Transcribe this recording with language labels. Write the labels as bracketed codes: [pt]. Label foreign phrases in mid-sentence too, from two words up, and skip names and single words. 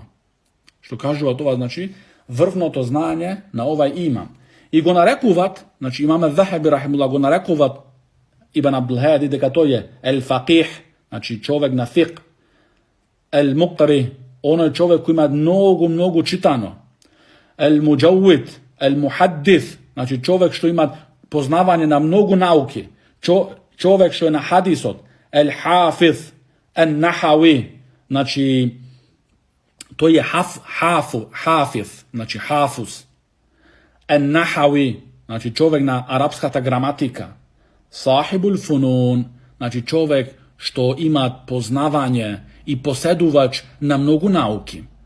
[mk] Што кажува тоа, значи врвното знаење на овај имам. И го нарекуват, значи Имам Ал-Захаби рахимахуллах го нарекуват Ибн Абдул Хади дека тој е ел-фақих, значи човек на фиқ, ел-муқри, оној човек кој има многу читано, [ar] المجود، المحدث, [mk] значи човек што има познавање на многу науки, човек што е на хадисот, [ar] الحافظ، النحوي, [mk] значи тој е хафиз, значи хафуз, ел-нахави, значи човек на арапската граматика, [ar] صاحب الفنون, [mk] значи човек што има познавање и поседувач на многу науки.